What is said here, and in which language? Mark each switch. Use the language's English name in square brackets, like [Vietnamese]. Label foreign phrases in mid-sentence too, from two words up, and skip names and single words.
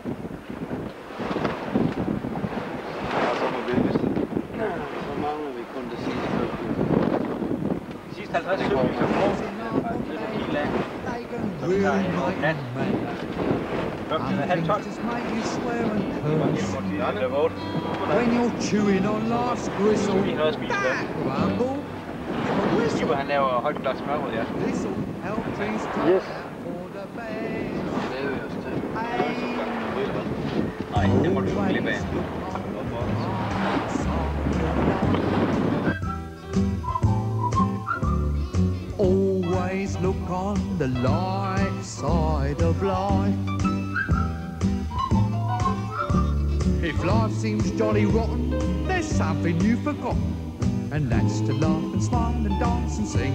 [Danish] Og så må vi vælge. Så mangler vi kun det sidste. De sidste 50 sekunder, så får vi det helt af. Så vi tager en over nat. Klokken er 11:30. Det er vådt. [English] When you're chewing on life's gristle, [Danish] Vi har noget at spise. [English] grumble, [Danish] Skipper, han laver højt glas smørbrød, ja. [English] this'll help things turn Yes. out for the best. [Danish] Det er vi også til. [English] Ain't [Danish] Nej, det må du ikke glip af. [English] always look on the light side of life. If life seems jolly rotten, there's something you've forgotten, and that's to laugh and smile and dance and sing.